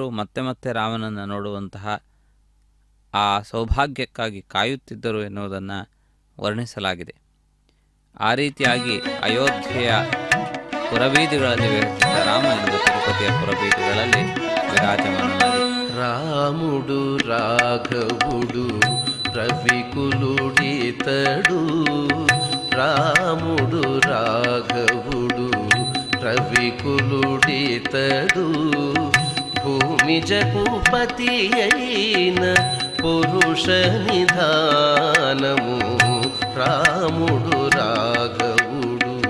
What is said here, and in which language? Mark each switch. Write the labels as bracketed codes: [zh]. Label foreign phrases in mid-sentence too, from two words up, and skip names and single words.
[kn] ಮತ್ತೆ ಮತ್ತೆ ರಾಮನನ್ನು ನೋಡುವಂತಹ ಆ ಸೌಭಾಗ್ಯಕ್ಕಾಗಿ ಕಾಯುತ್ತಿದ್ದರು ಎನ್ನುವುದನ್ನು ವರ್ಣಿಸಲಾಗಿದೆ. ಆ ರೀತಿಯಾಗಿ ಅಯೋಧ್ಯೆಯ ಪುರಬೀದಿಗಳಲ್ಲಿ ವಿಹರಿಸಿದ ರಾಮ ಎಂದು ತಿರುಪತಿಯ ಪುರಬೀದಿಗಳಲ್ಲಿ ವಿರಾಜಮಾನನಾಗಿದೆ. [te] రాముడు రాఘవుడు రవికులుడితడు రాముడు రాఘవుడు రవికులుడితడు భూమి జగపతి అయిన పురుష నిధానము రాముడు రాఘవుడు